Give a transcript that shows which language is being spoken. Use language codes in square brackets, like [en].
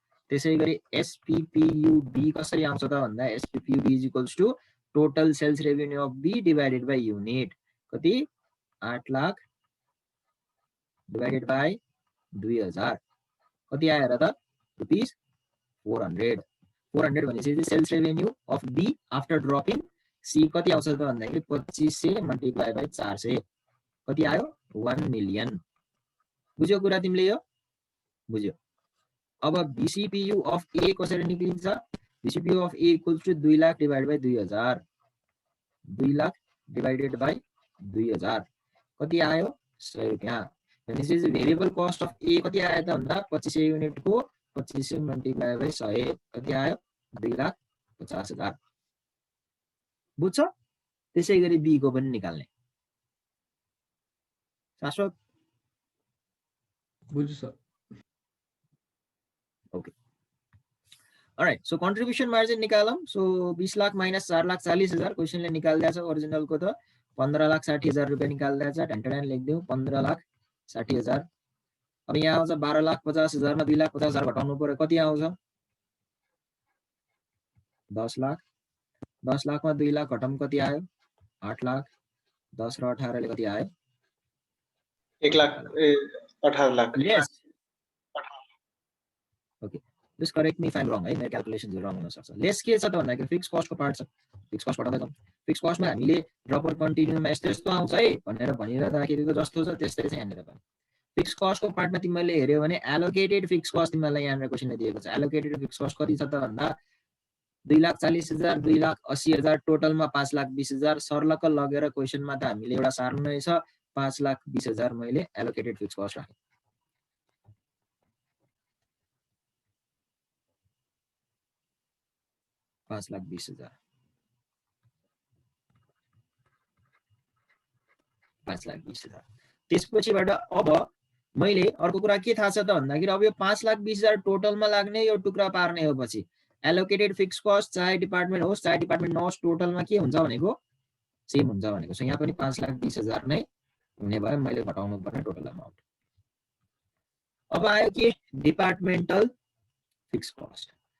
[ne] त्यसैगरी एसपीपीयूबी कसरी आउँछ त भन्दा एसपीपीयूबी [en] is equals to total sales revenue of B divided by unit [ne] कति 8 लाख डिवाइडेड बाइ 2000 कति आयो र त रुपीस 400 भनेपछि [en] sales revenue of B after dropping C [ne] कति आउँछ त भन्दाखेरि 2500 मल्टिप्लाई बाइ 400 कति आयो 1 मिलियन। बुझ्यौ कुरा तिमीले यो बुझ्यौ। अब बीसीपीयू अफ ए कसरी निक्लिन्छ बीसीपीयू of A [en] equals to 2 lakh divided by 2000 [ne] 2 lakh divided by 2000 कति आयो 100 रुपैयाँ। भनेपछि भेरिएबल कस्ट अफ ए कति आयो त भन्दा 2500 युनिटको 2500 मल्टिप्लाई बाइ 100 कति आयो 2,50,000। बुझ्छ। त्यसैगरी बी को पनि निकाल्ने शाश्वत बुझ्छु sir. Okay all right so contribution margin निकालौं। So 20 lakh minus 4,40,000 क्वेशनले निकाल्दै छ ओरिजिनलको त 15,60,000 रुपैयाँ निकाल्दै छ ढ्यान्टड्यान लेख्दियौ 15,60,000। अब यहाँ आउँछ 12,50,000 मा 2,50,000 घटाउनु पर्यो कति आउँछ 10 लाख 10 लाख मा 2 लाख घटाउनु कति आयो 8 लाख 10 र 18 ले कति आयो 1,18 lakh [en] yes okay just correct me if I'm wrong [ne] है मेरो क्याल्कुलेसन्स रङ हुन सक्छ। लेस के छ त भन्दाखेरि फिक्स कस्ट को पार्ट छ फिक्स कस्ट घटाउँदै जाउँ। फिक्स कस्टमा हामीले प्रपर कन्टिन्युमा यस्तो यस्तो आउँछ है भनेर भनिरहँदाखेरिको जस्तो छ त्यस्तै छ यहाँनिर पनि फिक्स कस्टको पार्टमा तिमीले हेर्यो भने एलोकेटेड फिक्स कस्ट तिमीलाई यहाँनिर क्वेसनले दिएको छ। एलोकेटेड फिक्स कस्ट कति छ त भन्दा 2,40,000 2,80,000 टोटलमा 5,20,000 सर्लक्क लगेर क्वेसनमा त हामीले एउटा सार्नु नै छ 5,20,000 मैले एलोकेटेड फिक्स कस्ट राखेँ। $5,20,000 $5,20,000 त्यसपछिबाट अब मैले अर्को कुरा के थाहा छ त भन्दाखेरि अब यो 5,20,000 टोटलमा लाग्ने यो टुक्रा पार्ने हो। पछि एलोकेटेड फिक्स कस्ट चाहे डिपार्टमेन्ट होस् चाहे डिपार्टमेन्ट नहोस् टोटलमा के हुन्छ भनेको सेम हुन्छ भनेको छ। यहाँ पनि 5,20,000 नै हुने भयो, मैले घटाउनु पर्ने टोटल अमाउन्ट। अब आयो के डिपार्टमेन्टल फिक्स कस्ट।